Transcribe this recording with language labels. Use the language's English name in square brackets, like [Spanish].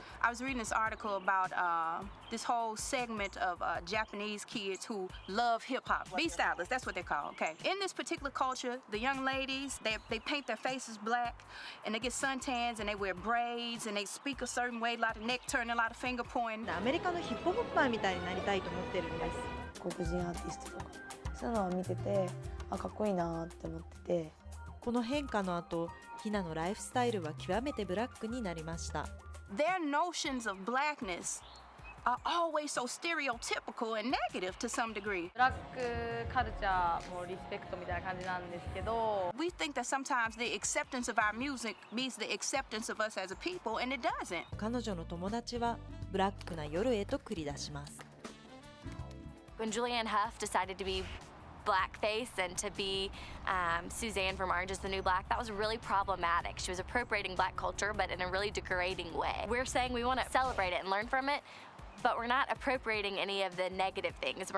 [English] I was reading this article about this whole segment of Japanese kids who love hip-hop. B-stylers, that's what they're called, okay? In this particular culture, the young ladies, they paint their faces black, and they get suntans, and they wear braids, and they speak a certain way, a lot of neck turning, a lot of finger pointing. [Japanese] アメリカのヒップホッパーみたいになりたいと思ってるんです。黒人アーティストとか、そういうのを見てて、あ、かっこいいなって思ってて。この変化の後、ヒナのライフスタイルは極めてブラックになりました。 [English] Their notions of blackness are always so stereotypical and negative to some degree. [Japanese] ブラックカルチャーもリスペクトみたいな感じなんですけど。 [English] We think that sometimes the acceptance of our music means the acceptance of us as a people, and it doesn't. [Japanese] 彼女の友達はブラックな夜へと繰り出します。 [English] When Julianne Hough decided to be blackface and to be Suzanne from Orange is the New Black, that was really problematic. She was appropriating black culture, but in a really degrading way. We're saying we want to celebrate it and learn from it, but we're not appropriating any of the negative things.